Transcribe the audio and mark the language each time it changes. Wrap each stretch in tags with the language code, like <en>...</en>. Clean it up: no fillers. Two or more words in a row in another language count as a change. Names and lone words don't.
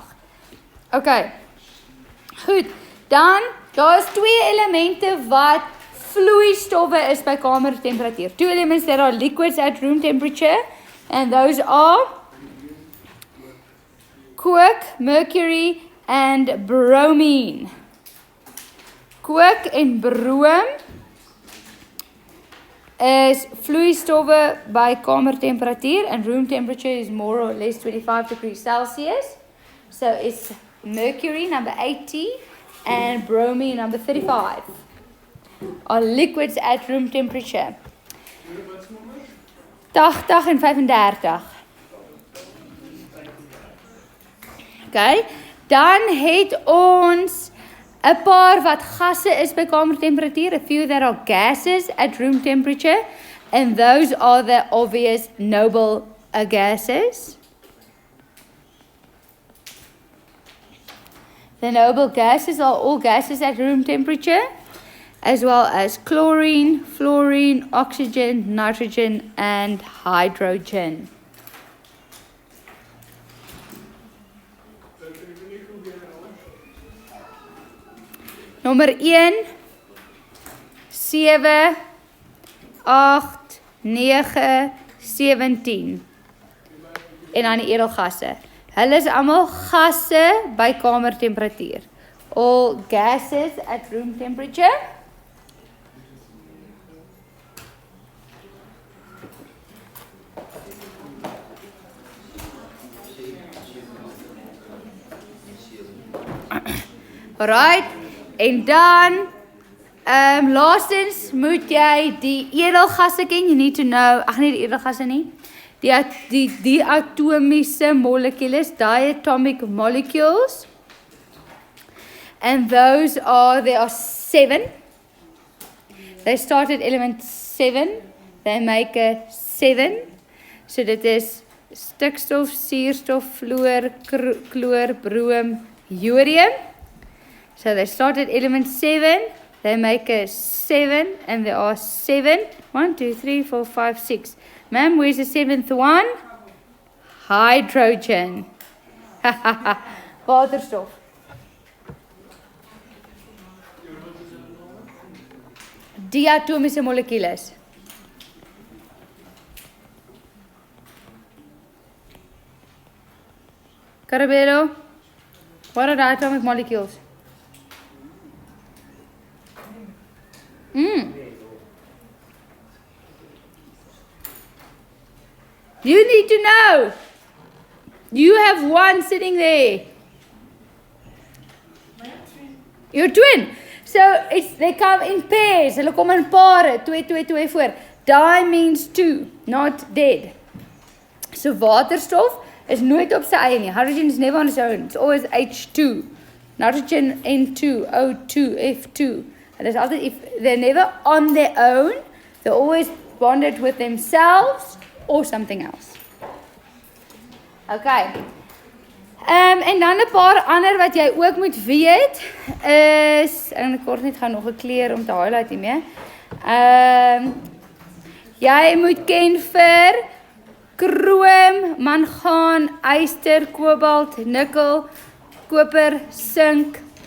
<af>Okay. Goed. Dan, daar is twee elemente wat vloeistowwe is by kamertemperatuur.</af> <en>Two elements that are liquids at room temperature, and those are coke, mercury, and bromine.</en> <af>Coke en broom is vloeistowwe by kamertemperatuur,</af> <en>and room temperature is more or less 25 degrees Celsius. So it's mercury, number 80, and bromine, number 35. Are liquids at room temperature.</en> <af>80 en 35. Okay, dan het ons 'n paar wat gasse is by kamertemperatuur,</af> <en>a few that are gases at room temperature, and those are the obvious noble gases. The noble gases are all gases at room temperature, as well as chlorine, fluorine, oxygen, nitrogen, and hydrogen.</en> <af>Nommer 1, 7, 8, 9, 17. En dan die edelgasse. Hulle is almal gasse by kamertemperatuur.</af> <en>All gases at room temperature. Alright,</en> <af>en dan laastens moet jy die edelgasse ken.</af> <en>You need to know,</en> <af>nie die edelgasse nie. Die atomiese molecules,</af> <en>diatomic molecules. And those are, there are 7. They start at element 7. They make a 7. So</en> <af>dit is stikstof, suurstof, fluor, chloor, broom, jodium.</af> <en>So they start at element 7. They make a 7, and there are 7. 1, 2, 3, 4, 5, 6. Ma'am, where's the 7th one? Hydrogen.</en> <af>Waterstof. Diatomiese molekules.</af> <en>Carabello, what are the atomic molecules? You need to know. You have one sitting there. Your twin. So they come in pairs.</en> <af>Hulle kom in pare. 2, 2, 2 voor.</af> <en>Die means 2, not dead.</en> <af>So waterstof is nooit op sy eie nie.</af> <en>Hydrogen is never on its own. It's always H2. Nitrogen N2, O2, F2. And there's other, if they're never on their own, they're always bonded with themselves or something else. Okay.</en> <af>En dan 'n paar ander wat jy ook moet weet is, en ek kort net gaan nog 'n kleur om te highlight hiermee. Jy moet ken vir krom, mangaan, yster, kobalt, nikkel, koper, sink.</af>